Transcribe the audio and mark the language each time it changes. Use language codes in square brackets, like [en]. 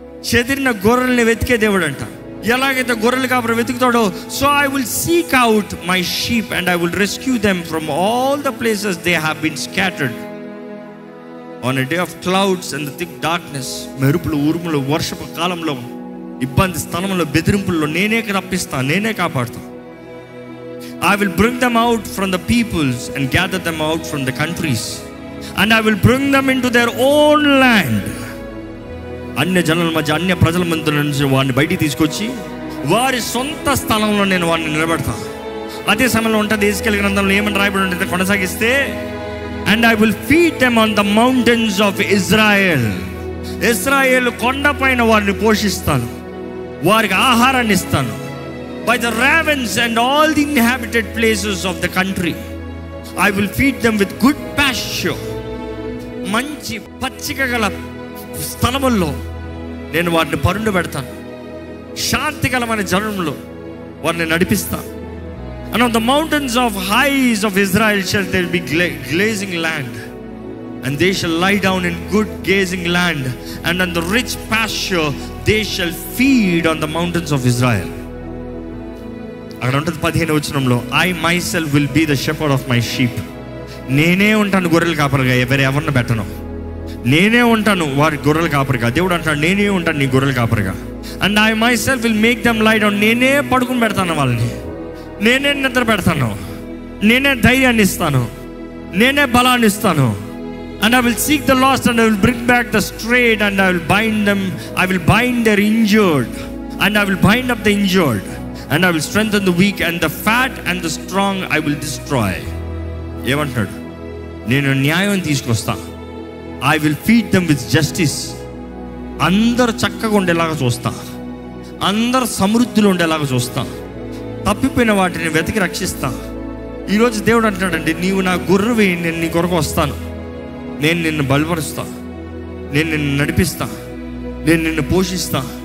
[te] చెదిరిన గొర్రెల్ని వెతికే దేవుడు అంట. ఎలాగైతే గొర్రెలు కాపరి వెతుకుతాడో, [en] So I will seek out my sheep and I will rescue them from all the places they have been scattered on a day of clouds and the thick darkness. [te] మెరుపులు, ఉరుములు, వర్షపు కాలంలో, ఇబ్బంది స్థలంలో, బెదిరింపుల్లో నేనే రప్పిస్తా, నేనే కాపాడుతా. [en] I will bring them out from the peoples and gather them out from the countries and I will bring them into their own land. [te] అన్య జనుల మధ్య, అన్య ప్రజల మధ్య నుంచి వారిని బయటికి తీసుకొచ్చి వారి సొంత స్థలంలో నేను వారిని నిలబెడతా. అదే సమయంలో ఉంటుంది ఎజెకియెల్ గ్రంథంలో ఏమని రాయబడి ఉంటుంది కొనసాగిస్తే, [en] and I will feed them on the mountains of Israel. [te] ఇశ్రాయేలు కొండపైన వారిని పోషిస్తాను, వారికి ఆహారాన్ని ఇస్తాను. [en] By the ravens and all the inhabited places of the country I will feed them with good pasture. [te] మంచి పచ్చిక గల స్థలముల్లో నేను వారిని పరుండు పెడతాను. శాంతికరమైన జనంలో వారిని నడిపిస్తాను. [en] And on the mountains of highs of Israel shall there be glazing land, and they shall lie down in good gazing land, and on the rich pasture they shall feed on the mountains of Israel. [te] అక్కడ ఉంటుంది 15వ వచనంలో, [en] I myself will be the shepherd of my sheep. [te] నేనే ఉంటాను గొర్రెల కాపరిగా, ఎవరిని పెట్టను. నేనే ఉంటాను వారి గొర్రెల కాపరిగా. దేవుడు అంటాడు, నేనే ఉంటాను నీ గొర్రెల కాపరిగా. [en] And I myself will make them lie down. [te] నేనే పడుకుని పెడతాను వాళ్ళని, నేనే నిద్ర పెడతాను, నేనే ధైర్యాన్ని ఇస్తాను, నేనే బలాన్ని ఇస్తాను. [en] And I will seek the lost and I will bring back the strayed and I will bind them. I will bind their injured and I will bind up the injured and I will strengthen the weak and the fat and the strong I will destroy. [te] ఏమంటాడు? నేను న్యాయం తీసుకొస్తా. [en] I will feed them with justice. [te] అందరు చక్కగా ఉండేలాగా చూస్తా, అందరు సమృద్ధిలో ఉండేలాగా చూస్తా, తప్పిపోయిన వాటిని వెతికి రక్షిస్తా. ఈరోజు దేవుడు అంటున్నాడండి, నీవు నా గొర్రెవి, నేను నీ కొరకు వస్తాను, నేను నిన్ను బలపరుస్తా, నేను నిన్ను నడిపిస్తా, నేను నిన్ను పోషిస్తా.